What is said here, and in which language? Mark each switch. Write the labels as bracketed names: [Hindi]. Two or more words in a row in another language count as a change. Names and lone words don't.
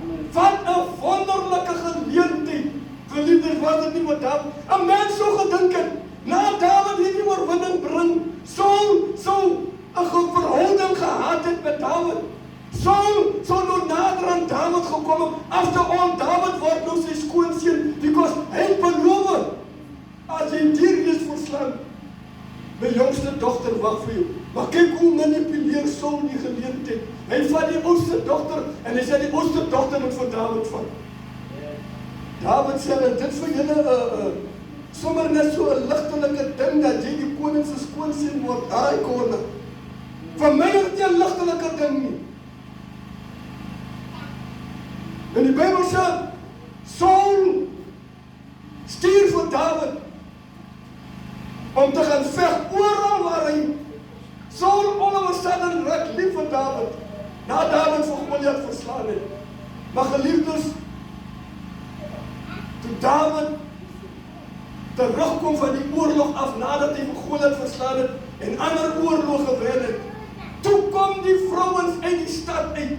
[Afrikaans] wat 'n wonderlike geleentheid. Geliefdes, was dit nie wat Dawid, 'n mens sou gedink het, na Dawid hierdie oorwinning bring, Saul sou 'n verhouding gehad het met Dawid. Saul sou nou nader aan Dawid gekom het, [English] after all, [Afrikaans] Dawid word nou sy skoonseun, because hy beloof, as jy die is verslaan, my jongste dogter wag vir jou. Maar kyk hoe manipuleer Saul die geleentheid. Hy vat die oudste dogter, en hy sê die oudste dogter moet vir Dawid vat. Dawid sê, dit vir julle sommer net so 'n ligtelike ding, dat jy die koning se skoonseun word, daai koning. Vir my is dit 'n ligtelike ding nie. En die Bybel sê, Saul stuur vir Dawid om te gaan veg oral waar hy. Saul [English] all of a sudden [Afrikaans] raak lief vir Dawid, na Dawid vir Goliat verslaan het. Maar geliefdes, toe Dawid terugkom van die oorlog af, nadat hy vir Goliat verslaan het, en ander oorlog gewen het, toe kom die vrouens uit die stad uit.